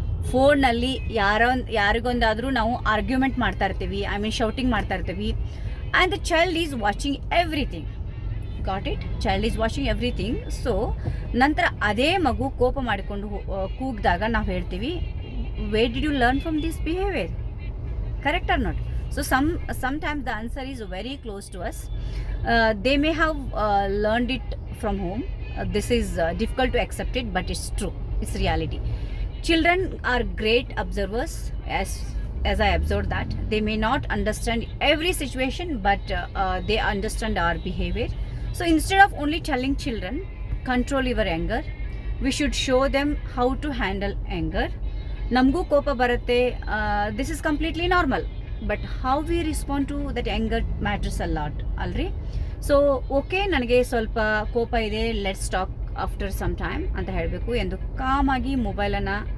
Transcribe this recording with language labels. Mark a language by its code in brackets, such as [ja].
[kn] ಫೋನಲ್ಲಿ ಯಾರಿಗೊಂದಾದರೂ ನಾವು ಆರ್ಗ್ಯುಮೆಂಟ್ ಮಾಡ್ತಾ ಇರ್ತೀವಿ, ಶೌಟಿಂಗ್ ಮಾಡ್ತಾ ಇರ್ತೀವಿ. [en] And the child is watching everything. Got it? Child is watching everything. [kn] So ನಂತರ ಅದೇ ಮಗು ಕೋಪ ಮಾಡಿಕೊಂಡು ಕೂಗಿದಾಗ ನಾವು ಹೇಳ್ತೀವಿ, [en] Where did you learn from this behaviour? Correct or not? So sometimes the answer is very close to us. They may have learned it from home. This is difficult to accept it, but it's true. It's reality. Children are great observers, as I observed that. They may not understand every situation, but they understand our behavior. So instead of only telling children, control your anger, we should show them how to handle anger. [kn] Namgu kopa barutte, [en] this is completely normal. But how we respond to that anger matters a lot ಅಲ್ರಿ. [kn] So okay, ನನಗೆ ಸ್ವಲ್ಪ ಕೋಪ ಇದೆ, [en] let's talk after some time [kn] ಅಂತ ಹೇಳಬೇಕು ಎಂದು ಕಾಮಾಗಿ ಮೊಬೈಲನ್ನು